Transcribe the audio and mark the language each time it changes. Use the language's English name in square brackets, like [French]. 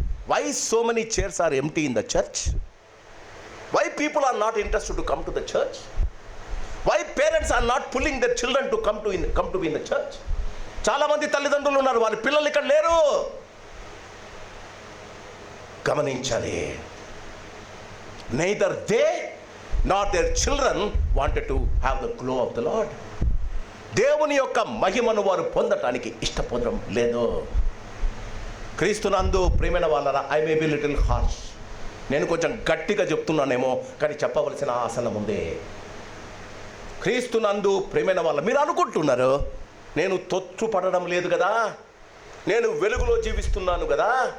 [English] Why so many chairs are empty in the church? Why people are not interested to come to the church? Why parents are not pulling their children to come to be in the church? [Telugu] చాలామంది తల్లిదండ్రులు ఉన్నారు, వాళ్ళ పిల్లలు ఇక్కడ లేరు. గమనించాలి. [English] neither they nor their children wanted to have the glow of the Lord. [Telugu] దేవుని యొక్క మహిమను వారు పొందటానికి ఇష్టపడడం లేదు. క్రీస్తునందు ప్రియమైన వాళ్ళరా, [English] I may be little harsh, [Telugu] నేను కొంచెం గట్టిగా చెప్తున్నానేమో, కానీ చెప్పవలసిన ఆసనం ఉంది. క్రీస్తునందు ప్రియమైన వాళ్ళ, మీరు అనుకుంటున్నారు నేను తొట్టుపడడం లేదు కదా, నేను వెలుగులో జీవిస్తున్నాను కదా.